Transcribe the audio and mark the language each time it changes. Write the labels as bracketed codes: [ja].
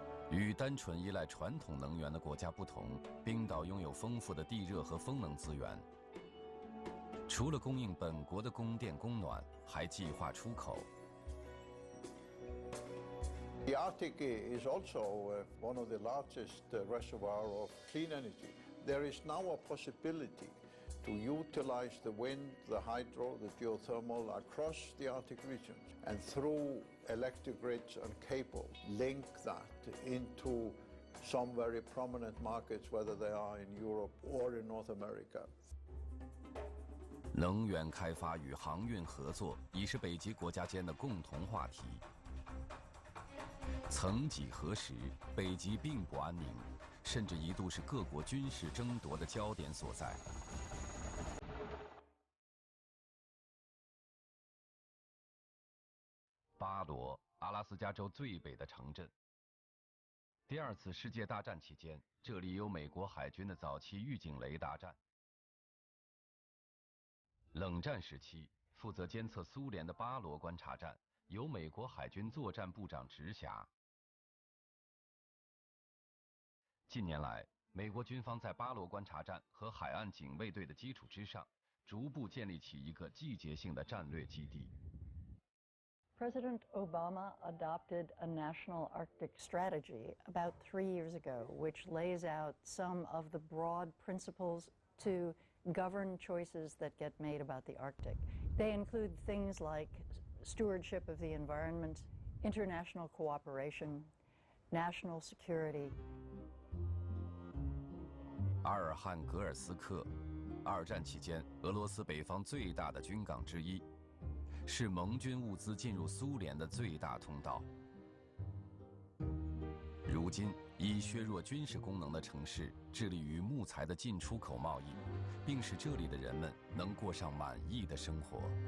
[zh] 与单纯依赖传统能源的国家不同，冰岛拥有丰富的地热和风能资源。除了供应本国的供电供暖，还计划出口。 [en] The Arctic is also one of the largest reservoir of clean energy. There is now a possibility to utilize the wind, the hydro, the geothermal across the Arctic region, and through electric grids and cable, link that into some very prominent markets, whether they are in Europe or in North America. [zh] 能源开发与航运合作已是北极国家间的共同话题。曾几何时，北极并不安宁，甚至一度是各国军事争夺的焦点所在。巴罗，阿拉斯加州最北的城镇。第2次世界大战期间，这里有美国海军的早期预警雷达站。冷战时期，负责监测苏联的巴罗观察站由美国海军作战部长直辖。近年来，美国军方在巴罗观察站和海岸警卫队的基础之上，逐步建立起一个季节性的战略基地。 [en] President Obama adopted a national Arctic strategy about 3 years ago, which lays out some of the broad principles to govern choices that get made about the Arctic. They include things like stewardship of the environment, international cooperation, national security. [zh] 阿尔汉格尔斯克，2战期间俄罗斯北方最大的军港之一，是盟军物资进入苏联的最大通道。如今，以削弱军事功能的城市致力于木材的进出口贸易，并使这里的人们能过上满意的生活。